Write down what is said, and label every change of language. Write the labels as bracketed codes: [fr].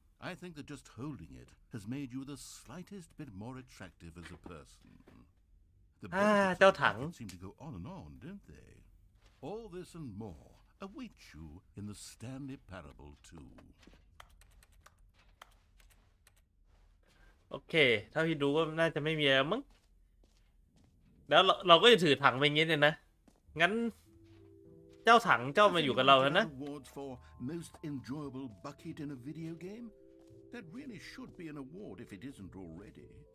[en] I think that just holding it has made you the slightest bit more attractive as a person. The benefits of [th] เจ้า [en] the [th] ถัง [en] bucket seem to go on, don't they? All this and more await you in the Stanley Parable too. [th] โอเคเท่าที่ดูก็น่าจะไม่มีอะไรมั้งแล้วเราก็จะถือถังไปงี้เนี่ยนะงั้นเจ้าถังเจ้ามาอยู่กับเราแล้วนะ [en] Awards for most enjoyable bucket in a video game? That really should be an award if it isn't already.